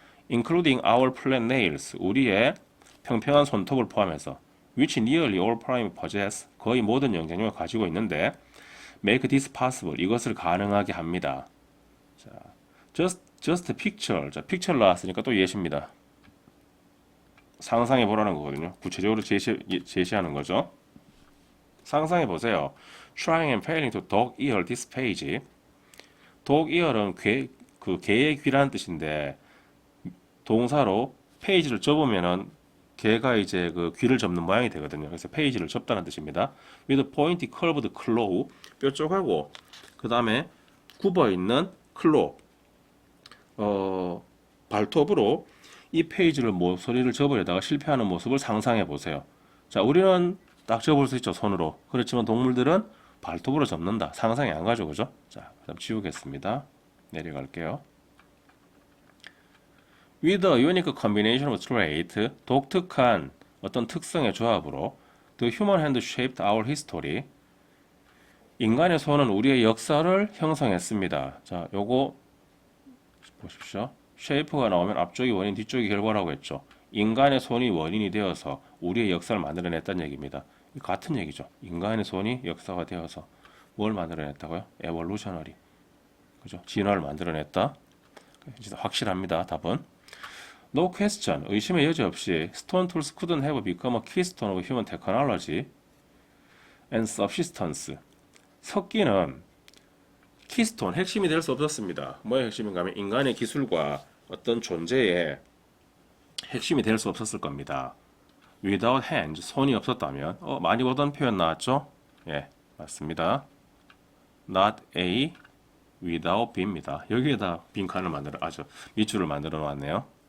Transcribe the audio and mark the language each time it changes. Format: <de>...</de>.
<en>Including our flat nails,</en> <ko>우리의 평평한 손톱을 포함해서</ko> <en>which nearly all primates possess,</en> <ko>거의 모든 영장류가 가지고 있는데</ko> <en>make this possible,</en> <ko>이것을 가능하게 합니다. 자,</ko> <en>just picture,</en> <ko>자, picture 나왔으니까 또 예시입니다. 상상해 보라는 거거든요. 구체적으로 제시하는 거죠. 상상해 보세요.</ko> <en>Trying and failing to dog ear this page.</en> <ko>dog ear은 개의 귀라는 뜻인데 동사로 페이지를 접으면은 개가 이제 그 귀를 접는 모양이 되거든요. 그래서 페이지를 접다는 뜻입니다.</ko> <en>with pointy curved claw</en> <ko>뾰족하고 그 다음에 굽어 있는 클로 발톱으로 이 페이지를 모서리를 접으려다가 실패하는 모습을 상상해 보세요. 자, 우리는 딱 접을 수 있죠, 손으로. 그렇지만 동물들은 발톱으로 접는다. 상상이 안 가죠, 그죠? 자, 그다음 지우겠습니다. 내려갈게요.</ko> <en>With a unique combination of traits,</en> <ko>독특한 어떤 특성의 조합으로</ko> <en>The human hand shaped our history.</en> <ko>인간의 손은 우리의 역사를 형성했습니다. 자, 요거 보십시오. shape가 나오면 앞쪽이 원인, 뒤쪽이 결과라고 했죠. 인간의 손이 원인이 되어서 우리의 역사를 만들어냈다는 얘기입니다. 같은 얘기죠. 인간의 손이 역사가 되어서 뭘 만들어냈다고요? evolutionary. 그죠? 진화를 만들어냈다. 진짜 확실합니다. 답은.</ko> <en>No question.</en> <ko>의심의 여지 없이</ko> <en>stone tools couldn't have become a keystone of human technology and subsistence.</en> <ko>석기는 키스톤, 핵심이 될 수 없었습니다. 뭐의 핵심인가 하면 인간의 기술과 어떤 존재의 핵심이 될 수 없었을 겁니다.</ko> <en>Without hands,</en> <ko>손이 없었다면 많이 보던 표현 나왔죠? 예, 맞습니다. Not A, without B입니다. 여기에다 빈칸을 밑줄을 만들어 놨네요.</ko>